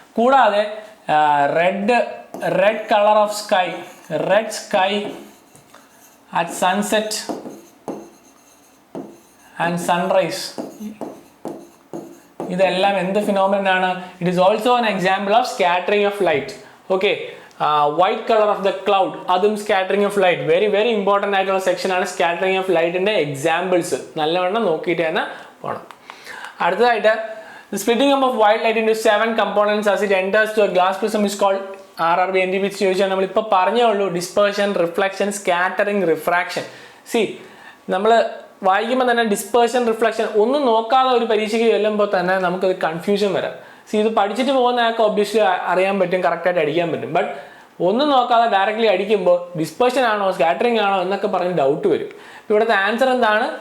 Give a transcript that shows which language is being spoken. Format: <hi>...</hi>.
<en>കൂടാതെ red colour of sky, red sky at sunset and sunrise,</en> <ml>ഇതെല്ലാം എന്ത് phenomenon ആണ്?</ml> <en>It is also an example of scattering of light. Okay, white colour of the cloud, അതും scattering of light.</en> <ml>Very very important ആയിട്ടുള്ള section ആണ് scattering of ലൈറ്റിന്റെ examples. നല്ലവണ്ണം നോക്കിയിട്ട് തന്നെ പോകണം.</ml> <en>അടുത്തതായിട്ട് splitting of white light into 7 components as it enters to a glass prism is called RRB NTPC</en> <ml>ചോദിച്ചാൽ നമ്മൾ ഇപ്പോൾ പറഞ്ഞേ ഉള്ളൂ. Dispersion, reflection, scattering, refraction. C നമ്മൾ വായിക്കുമ്പോൾ തന്നെ ഡിസ്പേർഷൻ, റിഫ്ലക്ഷൻ ഒന്നും നോക്കാതെ ഒരു പരീക്ഷയ്ക്ക് ചെല്ലുമ്പോൾ തന്നെ നമുക്കത് കൺഫ്യൂഷൻ വരാം. സി ഇത് പഠിച്ചിട്ട് പോകുന്ന ആൾക്ക് ഒബ്വിയസ്ലി അറിയാൻ പറ്റും, കറക്റ്റായിട്ട് അടിക്കാൻ പറ്റും. ബട്ട് ഒന്നും നോക്കാതെ ഡയറക്റ്റ്ലി അടിക്കുമ്പോൾ ഡിസ്പേർഷൻ ആണോ സ്കാറ്ററിംഗ് ആണോ എന്നൊക്കെ പറഞ്ഞ് ഡൗട്ട് വരും. ഇവിടുത്തെ ആൻസർ എന്താണ്?</ml>